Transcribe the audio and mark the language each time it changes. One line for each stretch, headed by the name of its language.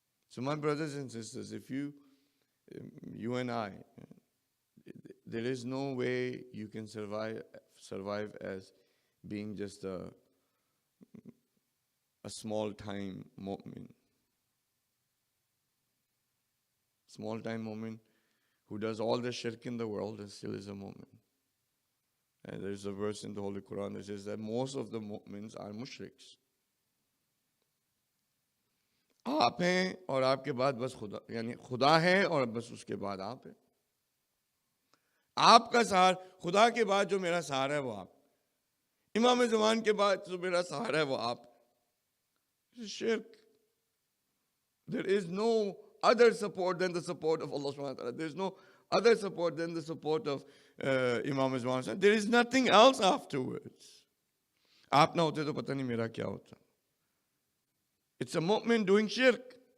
English: So my brothers and sisters, if you and I, there is no way you can survive as being just a small-time mu'min. Small-time mu'min who does all the shirk in the world and still is a mu'min. And there's a verse in the Holy Quran that says that most of the mu'mins are mushriks.
Hindi: आप हैं और आपके बाद बस खुदा, यानी खुदा है और बस उसके बाद आप हैं. आपका सहार, खुदा के बाद जो मेरा सहारा है वो आप. इमाम ज़मान के बाद जो मेरा सहारा है वो आप.
English: This is shirk. There is no other support than the support of Allah subhanahu wa ta'ala. There is no other support than the support of Imam Rizvi. There is nothing else afterwards.
Hindi: आप ना होते तो पता नहीं मेरा क्या होता.
English: It's a mu'min doing shirk.